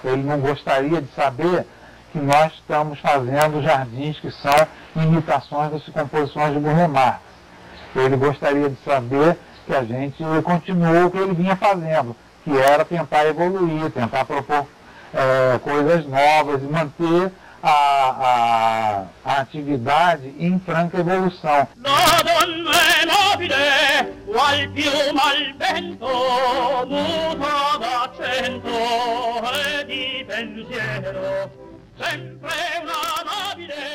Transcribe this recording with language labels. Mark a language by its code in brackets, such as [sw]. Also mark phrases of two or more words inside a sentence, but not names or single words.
[pt] Ele não gostaria de saber que nós estamos fazendo jardins que são imitações das composições de Burle Marx. Ele gostaria de saber que a gente continuou o que ele vinha fazendo, que era tentar evoluir, tentar propor coisas novas e manter a atividade em franca evolução. [it] La donna nobile, qual piuma al vento, muta d'accento e di pensiero, sempre una nobile